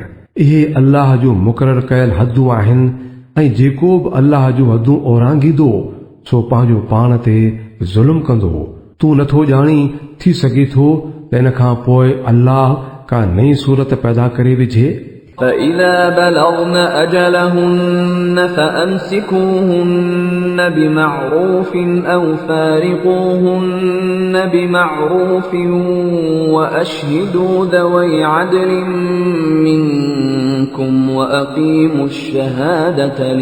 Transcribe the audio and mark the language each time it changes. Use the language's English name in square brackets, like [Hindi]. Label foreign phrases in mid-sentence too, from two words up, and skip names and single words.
[Sindhi] इहे अल्लाह जो मुक़ररु कयल हदूं आहिनि ऐं जेको बि अल्लाह जूं हदूं ओरांगीदो सो पंहिंजो पाण ते ज़ुल्म कंदो। तूं नथो ॼाणी थी सघे थो त इन खां पोइ अल्लाह का नई सूरत पैदा करे विझे। [Arabic] فإذا بلغن أجلهن فأمسكوهن بمعروف أو فارقوهن بمعروف وأشهدوا ذوي عدل منكم وأقيموا الشهادة